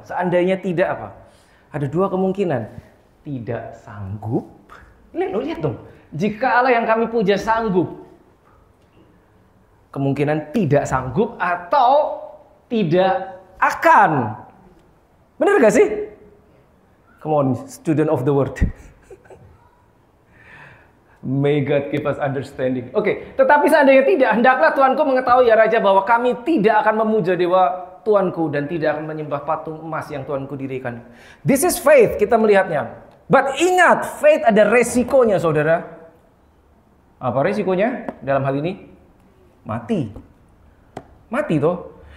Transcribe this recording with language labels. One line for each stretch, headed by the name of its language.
Indonesian: Seandainya tidak apa? Ada 2 kemungkinan. Tidak sanggup. Lihat dong. Jika Allah yang kami puja sanggup. Kemungkinan tidak sanggup atau tidak akan. Benar gak sih?
English: Come on, student of the word. May God give us understanding.
Indonesian: Oke, tetapi seandainya tidak, hendaklah Tuanku mengetahui ya Raja bahwa kami tidak akan memuja dewa Tuanku dan tidak akan menyembah patung emas yang Tuanku dirikan.
English: This is faith,
Indonesian: kita melihatnya. But ingat, faith ada resikonya saudara. Apa resikonya dalam hal ini? Mati. Mati toh.